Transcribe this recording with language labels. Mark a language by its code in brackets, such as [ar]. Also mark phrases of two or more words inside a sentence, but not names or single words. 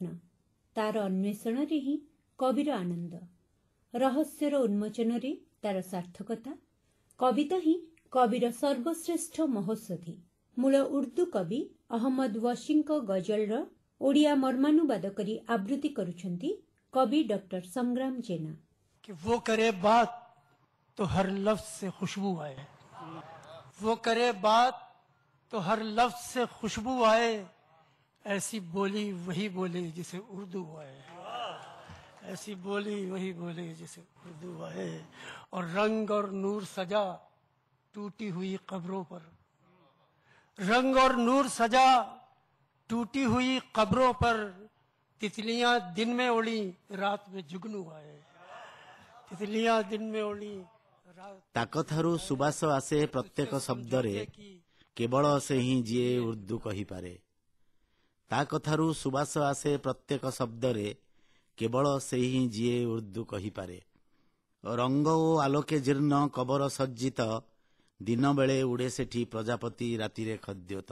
[or] ତାର ଅନ୍ୱେଷଣରେ ହିଁ କବିର ଆନନ୍ଦ, ରହସ୍ୟର ଉନ୍ମୋଚନରେ ତାର ସାର୍ଥକତା। କବିତା ହିଁ କବିର ସର୍ବଶ୍ରେଷ୍ଠ ମହୋଷଧି। ମୂଳ ଉର୍ଦ୍ଦୁ କବି ଅହମ୍ମଦ ୱାସିଙ୍କ ଗଜଲର ଓଡ଼ିଆ ମର୍ମାନୁବାଦ କରି ଆବୃତ୍ତି କରୁଛନ୍ତି କବି ଡକ୍ଟର ସଂଗ୍ରାମ ଜେନା। [ur] کہ وہ کرے بات تو ہر لفظ سے خوشبو آئے، وہ کرے بات تو ہر لفظ سے خوشبو آئے، ایسی بولی وہی بولے جسے اردو آئے، ایسی بولی وہی بولے جسے اردو آئے. اور رنگ اور نور سجا ٹوٹی ہوئی قبروں پر، رنگ اور نور سجا ٹوٹی ہوئی قبروں پر، تتلیاں دن میں اڑی رات میں جگنو آئے، تتلیاں دن میں اڑی. [or] ତାକଥାରୁ ସୁବାସ ଆସେ ପ୍ରତ୍ୟେକ ଶବ୍ଦରେ, କେବଳ ସେ ହିଁ ଯିଏ ଉର୍ଦ୍ଦୁ କହିପାରେ। ତା କଥାରୁ ସୁବାସ ଆସେ ପ୍ରତ୍ୟେକ ଶବ୍ଦରେ, କେବଳ ସେ ହିଁ ଯିଏ ଉର୍ଦ୍ଦୁ କହିପାରେ। ରଙ୍ଗ ଓ ଆଲୋକେ ଜୀର୍ଣ୍ଣ କବର ସଜ୍ଜିତ, ଦିନ ବେଳେ ଉଡ଼େ ସେଠି ପ୍ରଜାପତି ରାତିରେ ଖଦ୍ୟୋତ।